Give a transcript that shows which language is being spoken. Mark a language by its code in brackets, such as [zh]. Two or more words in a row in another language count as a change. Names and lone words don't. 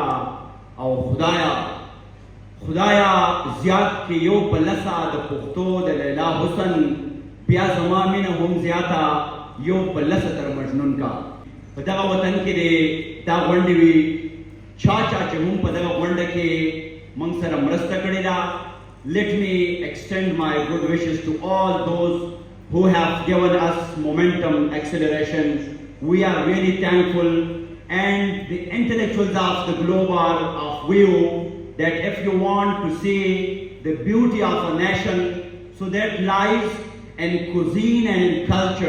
[ps] او خدایا زیات کې یو په لسه د پښتو د لیلا حسن، بیا زما مینه هم زیاته یو په لسه تر مجنون کا. په دغه وطن کې دی دا غونډې وي. چا چې هم په دغه غونډه کې موږ سره مرسته کړې ده. [en] Let me extend my good wishes to all those who have given us momentum, acceleration. We are really thankful, and the intellectuals of the globe are of view that if you want to see the beauty of a nation, so that lies in cuisine and in culture.